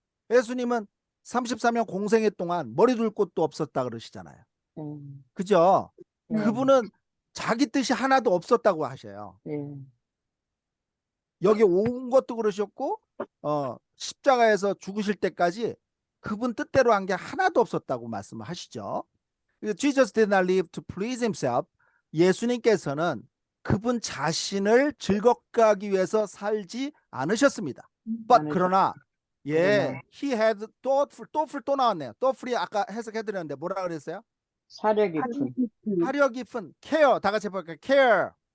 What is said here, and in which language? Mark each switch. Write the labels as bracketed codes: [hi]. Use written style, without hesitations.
[ko] 예수님은 33년 공생애 동안 머리 둘 곳도 없었다 그러시잖아요. 그죠? 네. 그분은 자기 뜻이 하나도 없었다고 하셔요. 예. 여기 온 것도 그러셨고 십자가에서 죽으실 때까지 그분 뜻대로 한 게 하나도 없었다고 말씀을 하시죠. [en] Jesus did not live to please himself. [ko] 예수님께서는 그분 자신을 즐겁게 하기 위해서 살지 않으셨습니다. But 그러나 그러나. [en] he had [ko] 또 나왔네요. thoughtfully 아까 해석해드렸는데 뭐라 그랬어요? 사려 깊은 하려 깊은 care. 다 같이 해볼까요? care.